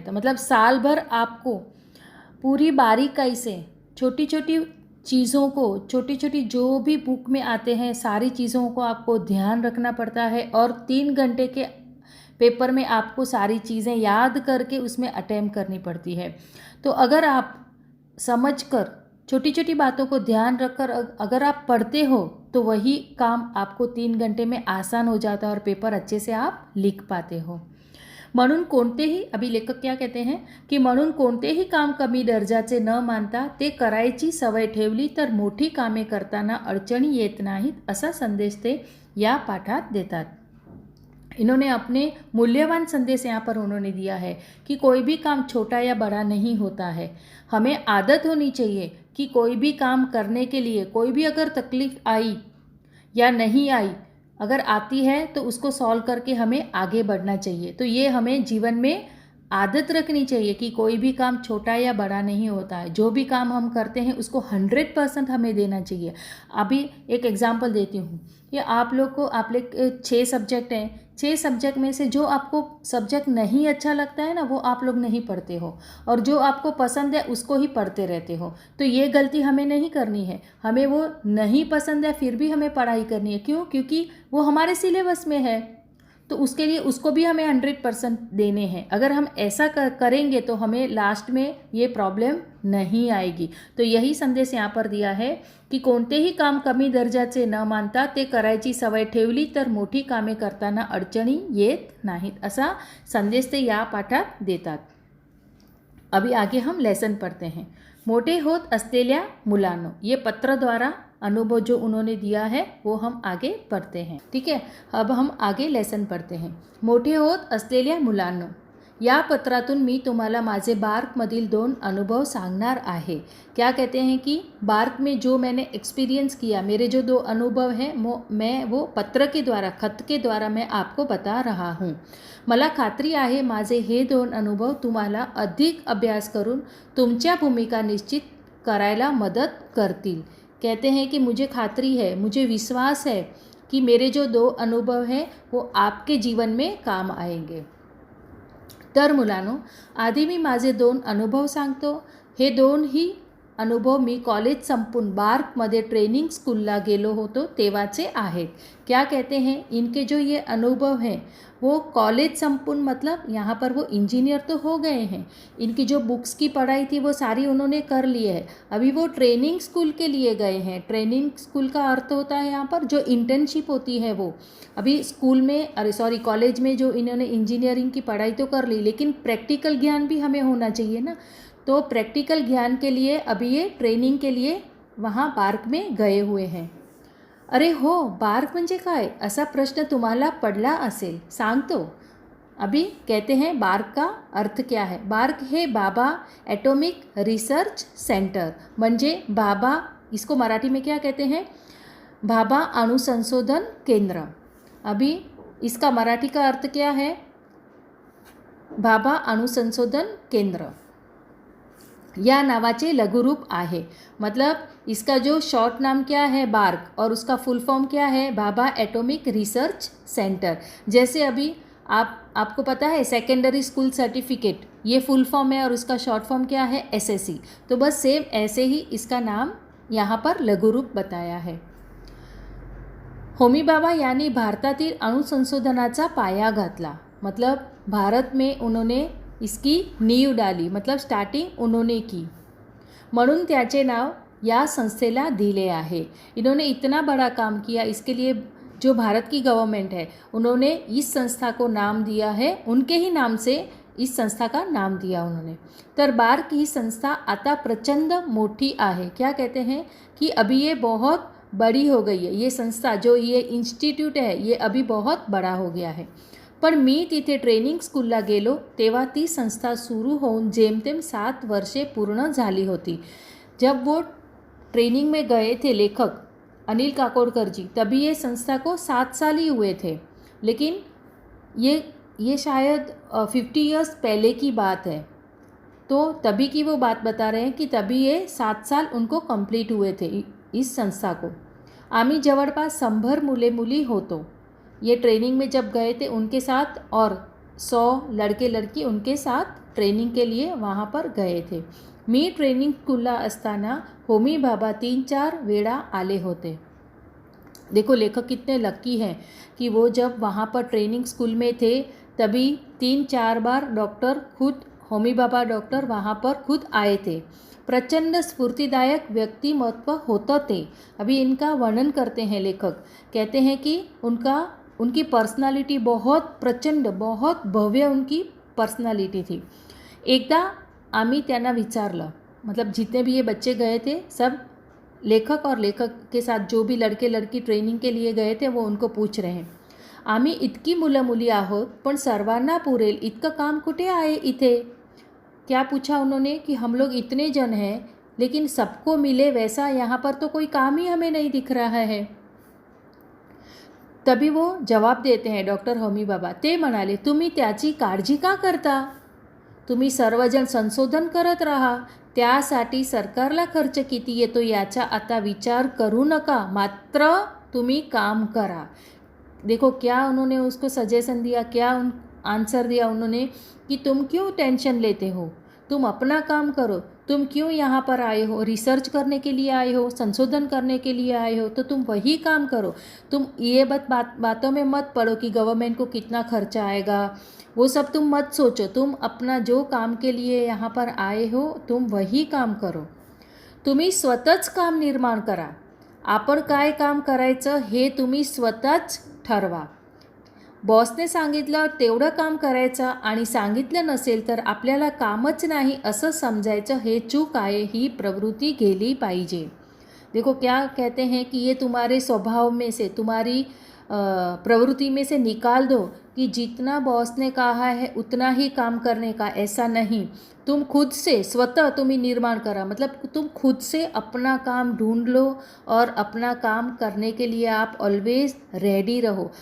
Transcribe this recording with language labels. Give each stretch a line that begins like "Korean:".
Hindi: तो मतलब साल भर आपको पूरी बारीकाई से छोटी छोटी चीज़ों को, छोटी छोटी जो भी बुक में आते हैं सारी चीज़ों को आपको ध्यान रखना पड़ता है और 3 घंटे के पेपर में आपको सारी चीज़ें याद करके उसमें अटेम्प्ट करनी पड़ती है। तो अगर आप समझकर छोटी छोटी बातों को ध्यान रखकर अगर आप पढ़ते हो तो वही काम आपको 3 घंटे में आसान हो जाता है और पेपर अच्छे से आप लिख पाते हो।
Marathi: म्हणून कोणतेही,
Hindi: अभी लेखक क्या कहते हैं की
Marathi: म्हणून कोणतेही काम कमी दर्जाचे न मानता ते करायची सवय ठेवली तर मोठी कामे करताना अडचणी येत नाहीत, असा संदेश ते या पाठात देतात।
Hindi: इन्होंने अपने मूल्यवान संदेश यहाँ पर उन्होंने दिया है कि कोई भी काम छोटा या बड़ा नहीं होता है। हमें आदत होनी चाहिए कि कोई भी काम करने के लिए कोई भी अगर तकलीफ़ आई या नहीं आई, अगर आती है तो उसको सॉल्व करके हमें आगे बढ़ना चाहिए। तो ये हमें जीवन में आदत रखनी चाहिए कि कोई भी काम छोटा या बड़ा नहीं होता है, जो भी काम हम करते हैं उसको 100% हमें देना चाहिए। अभी एक एग्जांपल देती हूँ, ये आप लोग को, आप लोग 6 सब्जेक्ट हैं, 6 सब्जेक्ट में से जो आपको सब्जेक्ट नहीं अच्छा लगता है ना वो आप लोग नहीं पढ़ते हो, और जो आपको पसंद है उसको ही पढ़ते रहते हो। तो ये गलती हमें नहीं करनी है। हमें वो नहीं पसंद है फिर भी हमें पढ़ाई करनी है। क्यों? क्योंकि वो हमारे सिलेबस में है, तो उसके लिए उसको भी हमें 100% देने हैं। अगर हम ऐसा करेंगे तो हमें लास्ट में ये प्रॉब्लम नहीं आएगी। तो यही संदेश यहाँ पर दिया है की
Marathi: कोणतेही काम कमी दर्जाचे न मानता ते करायची सवय ठेवली तर मोठी कामे करताना अडचणी येत नाहीत, असा संदेश ते या पाठात देतात।
Hindi: अभी आगे हम लेसन पढ़ते हैं।
Marathi: मोठे होत असलेल्या मुलांनो,
Hindi: ये पत्र द्वारा अनुभव जो उन्होंने दिया है वो हम आगे पढ़ते हैं। ठीक है, अब हम आगे लेसन पढ़ते हैं। मोठे होत असलेल्या मुलांनो,
Marathi: या पत्रातून मी तुम्हाला माझे बार्कमधील 2 अनुभव सांगणार आहे।
Hindi: क्या कहते हैं कि बार्क में जो मैंने एक्सपीरियंस किया, मेरे जो 2 अनुभव हैं मैं वो पत्र के द्वारा, खत के द्वारा मैं आपको बता रहा हूँ।
Marathi: मला खात्री आहे माझे हे 2 अनुभव तुम्हाला अधिक अभ्यास करून तुमच्या भूमिका निश्चित करायला मदत करतील।
Hindi: कहते हैं कि मुझे खात्री है, मुझे विश्वास है कि मेरे जो 2 अनुभव हैं वो आपके जीवन में काम आएंगे।
Marathi: तर मुलांनो, आधी मी माझे 2 अनुभव सांगतो। हे 2 ही अनुभव मी कॉलेज संपून बार्कमध्ये ट्रेनिंग स्कूलला गेलो होतो तेव्हाचे आहेत।
Hindi: क्या कहते हैं, इनके जो ये अनुभव हैं वो
Marathi: कॉलेज संपून
Hindi: मतलब यहाँ पर वो इंजीनियर तो हो गए हैं, इनकी जो बुक्स की पढ़ाई थी वो सारी उन्होंने कर ली है। अभी वो ट्रेनिंग स्कूल के लिए गए हैं। ट्रेनिंग स्कूल का अर्थ होता है यहाँ पर जो इंटर्नशिप होती है वो। अभी स्कूल में कॉलेज में जो इन्होंने इंजीनियरिंग की पढ़ाई तो कर ली, लेकिन प्रैक्टिकल ज्ञान भी हमें होना चाहिए ना। तो प्रैक्टिकल ज्ञान के लिए अभी ये ट्रेनिंग के लिए वहाँ बार्क में गए हुए हैं।
Marathi: अरे हो, बार्क म्हणजे काय असा प्रश्न तुम्हाला पडला असेल, सांगतो।
Hindi: अभी कहते हैं बार्क का अर्थ क्या है। बार्क है बाबा एटॉमिक रिसर्च सेंटर, म्हणजे बाबा, इसको मराठी में क्या कहते हैं, बाबा अणु संशोधन केंद्र। अभी इसका मराठी का अर्थ क्या है, बाबा अणु संशोधन केंद्र
Marathi: या नावाचे लघुरूप आहे।
Hindi: मतलब इसका जो शॉर्ट नाम क्या है बार्क, और उसका फुल फॉर्म क्या है, बाबा एटॉमिक रिसर्च सेंटर। जैसे अभी आपको पता है सेकेंडरी स्कूल सर्टिफिकेट, ये फुल फॉर्म है और उसका शॉर्ट फॉर्म क्या है, एसएससी। तो बस सेम ऐसे ही इसका नाम यहाँ पर लघुरूप बताया है।
Marathi: होमी बाबा यांनी भारतातील अणुसंशोधनाचा पाया घातला।
Hindi: मतलब भारत में उन्होंने इसकी नींव डाली, मतलब स्टार्टिंग उन्होंने की,
Marathi: म्हणून त्याचे नाव या संस्थेला दिले आहे।
Hindi: इन्होंने इतना बड़ा काम किया, इसके लिए जो भारत की गवर्नमेंट है उन्होंने इस संस्था को नाम दिया है, उनके ही नाम से इस संस्था का नाम दिया उन्होंने।
Marathi: तर बार्क ही संस्था आता प्रचंड मोठी आहे।
Hindi: क्या कहते हैं कि अभी ये बहुत बड़ी हो गई है। ये संस्था जो ये इंस्टिट्यूट है ये अभी बहुत बड़ा हो गया है।
Marathi: पण मी तिथे ट्रेनिंग स्कूलला गेलो तेव्हा ती संस्था सुरू होऊन जेमतेम 7 वर्षे पूर्ण झाली होती।
Hindi: जब वो ट्रेनिंग में गए थे लेखक अनिल काकोडकर जी, तभी ये संस्था को 7 साल ही हुए थे। लेकिन ये शायद 50 इयर्स पहले की बात है, तो तभी की वो बात बता रहे हैं कि तभी ये 7 साल उनको कंप्लीट हुए थे इस संस्था को।
Marathi: आम्ही जवळपास 100 मुले मुली होतो।
Hindi: ये ट्रेनिंग में जब गए थे उनके साथ और 100 लड़के लड़की उनके साथ ट्रेनिंग के लिए वहाँ पर गए थे।
Marathi: मी ट्रेनिंग स्कूलला असताना होमी बाबा 3-4 वेळा आले होते।
Hindi: देखो लेखक कितने लकी हैं कि वो जब वहाँ पर ट्रेनिंग स्कूल में थे तभी 3-4 बार डॉक्टर खुद होमी बाबा डॉक्टर वहाँ पर खुद आए थे।
Marathi: प्रचंड स्फूर्तिदायक व्यक्तिमत्व होते
Hindi: थे। अभी इनका वर्णन करते हैं लेखक, कहते हैं कि उनकी पर्सनालिटी बहुत प्रचंड, बहुत भव्य उनकी पर्सनालिटी थी।
Marathi: एकदा आम्ही त्यांना विचारलं,
Hindi: मतलब जितने भी ये बच्चे गए थे सब लेखक और लेखक के साथ जो भी लड़के लड़की ट्रेनिंग के लिए गए थे वो उनको पूछ रहे हैं,
Marathi: आम्ही इतकी मुलं मुली आहोत पण सर्वांना पुरेल इतकं काम कुठे आहे इथे।
Hindi: क्या पूछा उन्होंने कि हम लोग इतने जन हैं लेकिन सबको मिले वैसा यहाँ पर तो कोई काम ही हमें नहीं दिख रहा है। तभी वो जवाब देते हैं डॉक्टर होमी बाबा,
Marathi: ते म्हणाले तुम्ही त्याची काळजी का करता, तुम्ही सर्वजण संशोधन करत राहा, त्यासाठी सरकारला खर्च किती येतो याचा आता विचार करू नका, मात्र तुम्ही काम करा।
Hindi: देखो क्या उन्होंने उसको सजेशन दिया, क्या आंसर दिया उन्होंने कि तुम क्यों टेंशन लेते हो, तुम अपना काम करो, तुम क्यों यहाँ पर आए हो, रिसर्च करने के लिए आए हो, संशोधन करने के लिए आए हो, तो तुम वही काम करो। तुम ये बातों में मत पड़ो कि गवर्नमेंट को कितना खर्चा आएगा, वो सब तुम मत सोचो। तुम अपना जो काम के लिए यहाँ पर आए हो तुम वही काम करो।
Marathi: तुम्ही स्वतःच काम निर्माण करा, आपण काय काम करायचं हे तुम्ही स्वतःच ठरवा। बॉसने सांगितलं तेवढं काम करायचं आणि सांगितलं नसेल तर आपल्याला कामच नाही असं समजायचं, हे चूक आहे, ही प्रवृत्ति गेली पाहिजे।
Hindi: देखो क्या कहते हैं कि ये तुम्हारे स्वभाव में से, तुम्हारी प्रवृत्ति में से निकाल दो कि जितना बॉस ने कहा है उतना ही काम करने का, ऐसा नहीं। तुम खुद से स्वतः तुम ही
Marathi: निर्माण करा,
Hindi: मतलब तुम खुद से अपना काम ढूंढ लो और अपना काम करने के लिए आप ऑलवेज रेडी रहो।